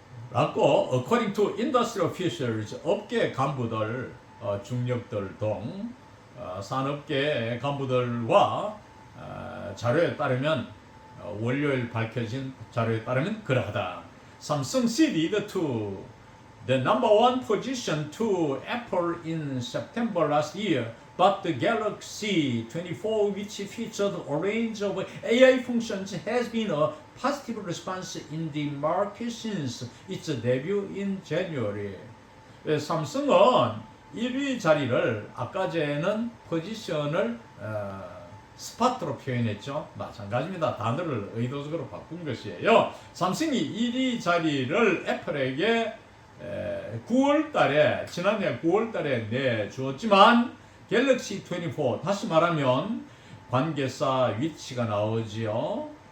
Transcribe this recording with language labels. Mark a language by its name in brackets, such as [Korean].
[Korean] 라고 [English] according to industry officials, [Korean] 업계 간부들, 중력들 등 산업계 간부들과 자료에 따르면 월요일 밝혀진 자료에 따르면 그러하다. 삼성 [English] ceded to the number one position to Apple in September last year, but the Galaxy 24, which featured a range of AI functions, has been a positive response in the market since its debut in January. [Korean] 삼성은 1위 자리를 아까 전에는 포지션을 스팟으로 표현했죠. 마찬가지입니다. 단어를 의도적으로 바꾼 것이에요. 삼성이 1위 자리를 애플에게 9월 달에 지난해 9월 달에 내주었지만 갤럭시 24 다시 말하면 관계사 위치가 나오지요.